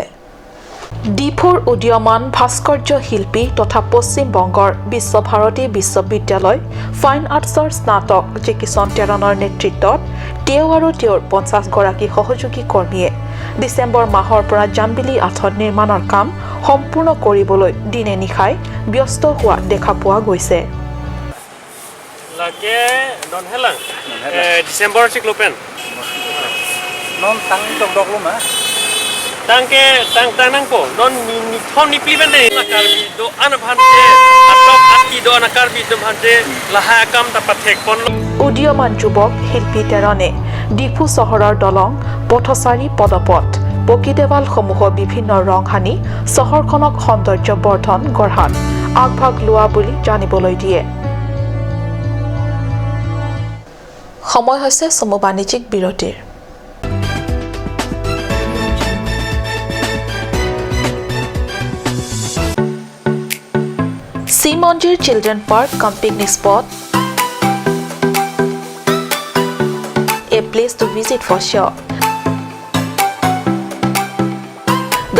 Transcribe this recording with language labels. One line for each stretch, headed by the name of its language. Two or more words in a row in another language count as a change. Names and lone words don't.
Assamese: ডিফুৰ উদীয়মান ভাস্কৰ্য শিল্পী তথা পশ্চিম বংগৰ বিশ্বভাৰতী বিশ্ববিদ্যালয় ফাইন আৰ্টছৰ স্নাতক জিকিচন টেৰণৰ নেতৃত্বত তেওঁ আৰু তেওঁৰ 50 গৰাকী সহযোগী কৰ্মীয়ে ডিচেম্বৰ মাহৰ পৰা জাম্বিলি আঠন নিৰ্মাণৰ কাম সম্পূৰ্ণ কৰিবলৈ দিনে নিশাই ব্যস্ত হোৱা দেখা পোৱা গৈছে।
Karbi: Tangke tang po non ni thon ni pliben de na karbi do an bhante atok ati do na karbi do bhante laha kam ta pathek pon
Assamese: উদীয়মান যুৱক শিল্পী তেৰণে ডিফু চহৰৰ দলং, পথচাৰী, পদপথ, পকী দেৱালসমূহৰ বিভিন্ন ৰং সানি চহৰখনক সৌন্দৰ্য বৰ্ধন গঢ়াত আগভাগ লোৱা বুলি জানিবলৈ দিয়ে। সময় হৈছে চমু বাণিজ্যিক বিৰতিৰ।
English: Sea Monjir Children Park cum picnic spot, a place to visit for sure.